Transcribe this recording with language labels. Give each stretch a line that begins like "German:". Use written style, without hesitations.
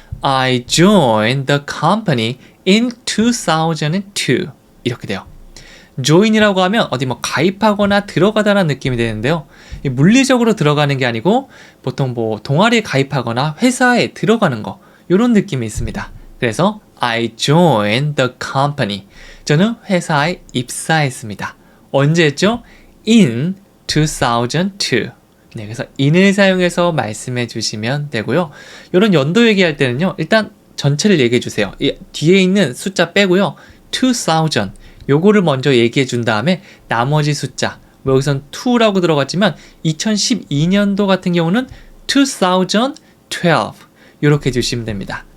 English: I joined the company in 2002.
Korean: 이렇게 돼요. join이라고 하면 어디 뭐 가입하거나 들어가다라는 느낌이 되는데요. 물리적으로 들어가는 게 아니고 보통 뭐 동아리에 가입하거나 회사에 들어가는 거 이런 느낌이 있습니다. 그래서
English: I joined the company.
Korean: 저는 회사에 입사했습니다. 언제 했죠?
English: In 2002.
Korean: 네, 그래서 in을 사용해서 말씀해 주시면 되고요. 이런 연도 얘기할 때는요. 일단 전체를 얘기해 주세요. 뒤에 있는 숫자 빼고요. 2000 요거를 먼저 얘기해 준 다음에 나머지 숫자 뭐 여기선 2라고 들어갔지만 2012년도 같은 경우는 2012 이렇게 주시면 됩니다.